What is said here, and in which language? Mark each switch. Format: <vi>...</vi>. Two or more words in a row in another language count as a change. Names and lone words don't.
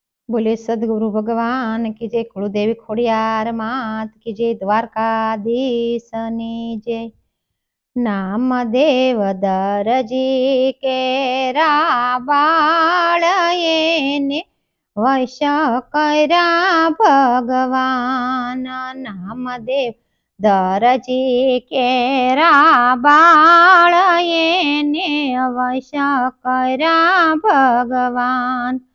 <hi>बोले सदगुरु भगवान की जय, कुलदेवी खोड़ियार मात की जय,</hi> <gu>द्वारकाधीश ની જય। નામદેવ દરજી કેરા બાળ એને વશ કર્યા ભગવાન। નામદેવ દરજી કેરા બાળ એને વશ કર્યા ભગવાન।</gu>